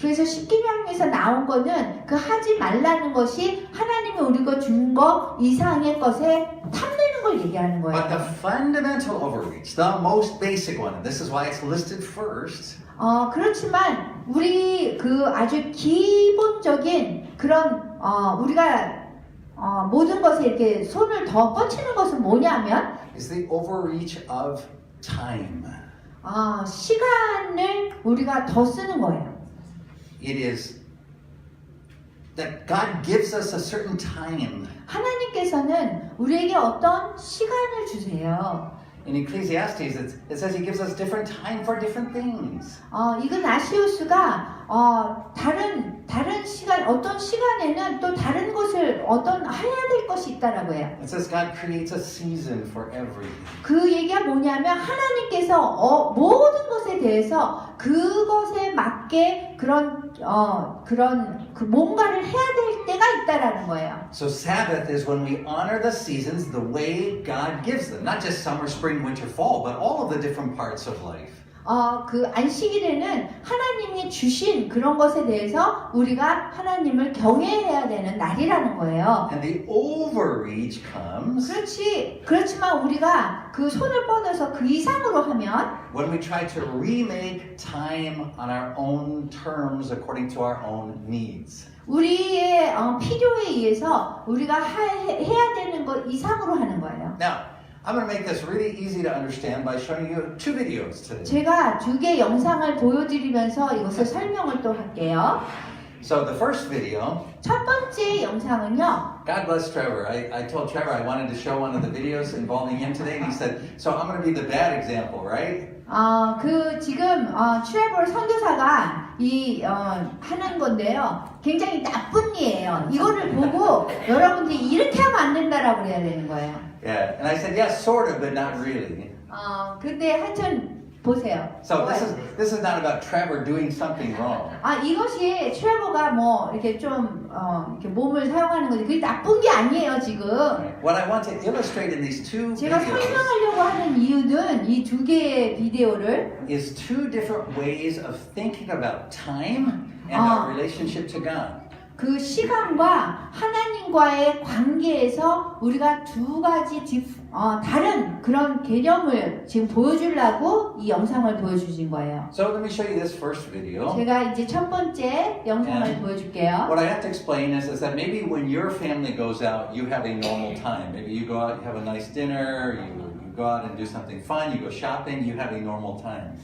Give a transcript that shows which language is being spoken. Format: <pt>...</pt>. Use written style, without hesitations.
<ko>그래서 10계명에서 나온 거는 그 하지 말라는 것이 하나님이 우리가 준 거 이상의 것에 탐내는 걸 얘기하는</ko> <en>But the</en> <ko>거예요.</ko> <en>fundamental overreach, the most basic one, and this is why it's listed first,</en> <ko>그렇지만 우리 그 아주 기본적인 그런 우리가 모든 것에 이렇게 손을 더 뻗치는 것은 뭐냐면</ko> <en>is the overreach of time.</en> <ko>시간을 우리가 더 쓰는 거예요.</ko> <en>It is that God gives us a certain time.</en> <ko>하나님께서는 우리에게 어떤 시간을 주세요.</ko> <en>In Ecclesiastes, it says He gives us different time for different things.</en> <ko>이그나시우스가 다른 시간 어떤 시간에는 또 다른 것을 어떤 해야 될 것이 있다라고 해요.</ko> <en>It says God creates a season for everything.</en> <ko>그 얘기가 뭐냐면 하나님께서 모든 것에 대해서 그것에 맞게 그런 그 뭔가를 해야 될 때가 있다라는 거예요.</ko> <en>So Sabbath is when we honor the seasons the way God gives them, not just summer, spring, winter, fall, but all of the different parts of life.</en> <ko>그 안식일에는 하나님이 주신 그런 것에 대해서 우리가 하나님을 경외해야 되는 날이라는 거예요.</ko> <en>And the overreach comes</en> <ko>그렇지만 우리가 그 손을 뻗어서 그 이상으로 하면</ko> <en>when we try to remake time on our own terms according to our own needs.</en> <ko>우리의 필요에 의해서 우리가 해야 되는 것 이상으로 하는 거예요.</ko> <en>Now, I'm going to make this really easy to understand by showing you two videos today.</en> <ko>제가 2개 영상을 보여드리면서 이것을 설명을 또 할게요.</ko> <en>So the first video,</en> <ko>첫 번째 영상은요.</ko> <en>God bless Trevor. I told Trevor I wanted to show one of the videos involving him today, and he said, so I'm going to be the bad example, right?</en> <ko>지금 트레버 선교사가 하는 건데요. 굉장히 나쁜 예예요. 이거를 보고 여러분들이 이렇게 하면 안 된다라고 해야 되는 거예요.</ko> <en>Yeah, and I said, yes, sort of, but not really.</en> <ko>근데 하여튼 보세요.</ko> <en>So this is not about Trevor doing something wrong.</en> <ko>이것이 트레버가 뭐 이렇게 좀 이렇게 몸을 사용하는 거지. 그게 나쁜 게 아니에요 지금.</ko> <en>What I want to illustrate in these two</en> <ko>제가</ko> <en>videos</en> <ko>설명하려고 하는 이유는 이 2개의 비디오를</ko> <en>is two different ways of thinking about time and our relationship to God.</en> <ko>그 시간과 하나님과의 관계에서 우리가 두 가지 다른 그런 개념을 지금 보여주려고 이 영상을 보여주신 거예요.</ko> <en>So let me show you this first video.</en> <ko>제가 이제 첫 번째 영상을 보여줄게요.</ko> <en>What I have to explain is that maybe when your family goes out, you have a normal time. Maybe you go out, you have a nice dinner, you go out and do something fun, you go shopping, you have a normal time.</en>